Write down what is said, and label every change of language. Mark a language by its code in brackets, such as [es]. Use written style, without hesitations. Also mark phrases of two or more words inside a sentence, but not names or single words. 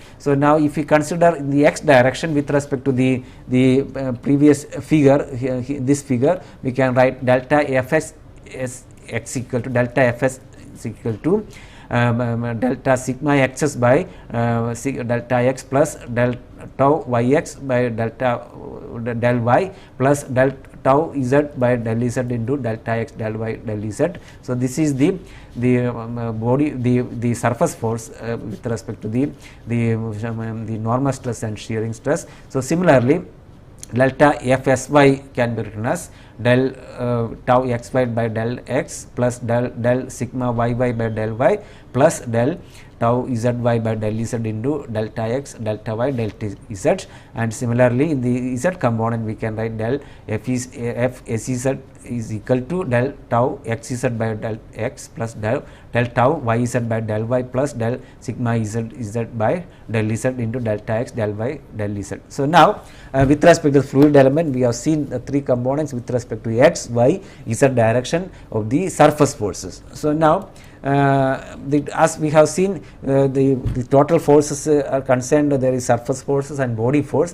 [en] So now if we consider in the x direction with respect to the previous figure, this figure, we can write delta fs is x equal to delta fs is equal to delta sigma xs by delta x plus del tau yx by delta del y plus del tau z by del z into delta x del y del z. So this is the body, the surface force with respect to the normal stress and shearing stress. So similarly, delta fsy can be written as del tau xy by del x plus del sigma yy by del y plus del tau zy by del z into delta x, delta y, delta z. And similarly in the z component we can write del f szz is equal to del tau xz by del x plus del tau yz by del y plus del sigma z by del z into delta x, del y, del z. So now with respect to the fluid element, we have seen the three components with respect to x, y, z direction of the surface forces. So now as we have seen the total forces are concerned, there is surface forces and body force.